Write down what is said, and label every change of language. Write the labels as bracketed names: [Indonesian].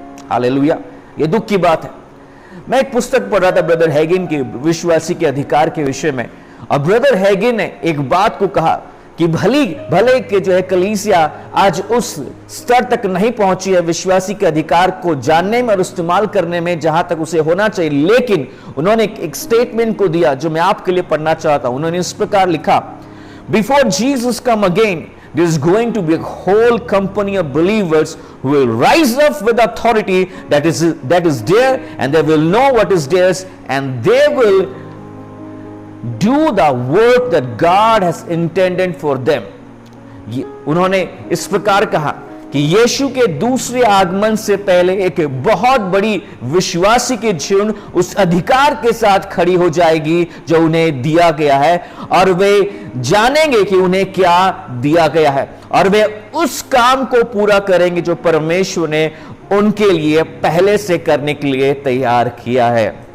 [Hindi] Hallelujah, ये दुख की बात है। मैं एक पुस्तक पढ़ रहा था ब्रदर हैगिन की, विश्वासी के अधिकार के विषय में, और ब्रदर हैगिन ने एक बात को कहा कि भले के जो है कलीसिया आज उस स्तर तक नहीं पहुंची है विश्वासी के अधिकार को जानने में और इस्तेमाल करने में जहां तक उसे होना चाहिए, लेकिन उन्होंने एक स्टेटमेंट को दिया जो मैं आपके लिए पढ़ना चाहता हूं। उन्होंने इस प्रकार लिखा, [English] Before Jesus come again, there is going to be a whole company of believers who will rise up with authority that is there, and they will know what is theirs, and they will do the work that God has intended for them. [Hindi] उन्होंने इस प्रकार कहा कि यीशु के दूसरे आगमन से पहले एक बहुत बड़ी विश्वासी की झुंड उस अधिकार के साथ खड़ी हो जाएगी जो उन्हें दिया गया है, और वे जानेंगे कि उन्हें क्या दिया गया है, और वे उस काम को पूरा करेंगे जो परमेश्वर ने उनके लिए पहले से करने के लिए तैयार किया है।